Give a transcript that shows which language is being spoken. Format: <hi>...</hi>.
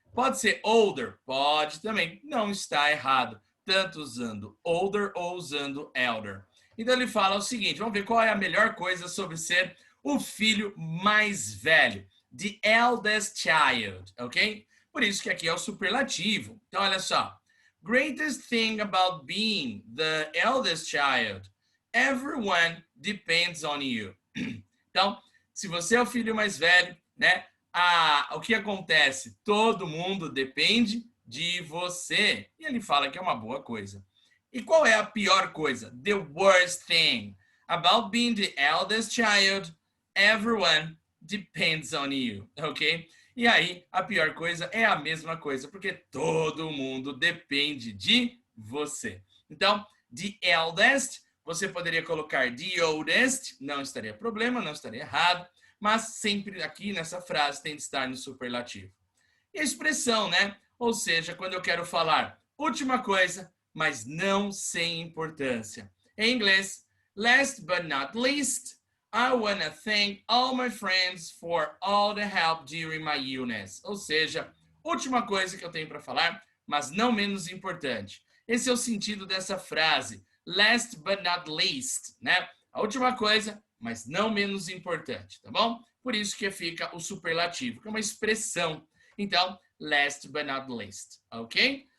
<pt>Pode ser older? Pode também. Não está errado. Tanto usando older ou usando elder. Então ele fala o seguinte, vamos ver qual é a melhor coisa sobre ser o filho mais velho.</pt> <en>The eldest child,</en> <pt>ok? Por isso que aqui é o superlativo. Então olha só.</pt> <en>Greatest thing about being the eldest child. Everyone depends on you.</en> <pt>Então, se você é o filho mais velho, né? O que acontece? Todo mundo depende de você. E ele fala que é uma boa coisa. E qual é a pior coisa?</pt> <en>The worst thing about being the eldest child. Everyone depends on you, ok?</en> <pt>E aí, a pior coisa é a mesma coisa, porque todo mundo depende de você. Então, the eldest, você poderia colocar the oldest, não estaria problema, não estaria errado, mas sempre aqui nessa frase tem de estar no superlativo. E a expressão, né? Ou seja, quando eu quero falar última coisa, mas não sem importância. Em inglês,</pt> <en>last but not least, I want to thank all my friends for all the help during my illness.</en> <pt>Ou seja, última coisa que eu tenho para falar, mas não menos importante. Esse é o sentido dessa frase,</pt> <en>last but not least,</en> <pt>né? A última coisa, mas não menos importante, tá bom? Por isso que fica o superlativo, que é uma expressão. Então,</pt> <en>last but not least,</en> <pt>ok?</pt>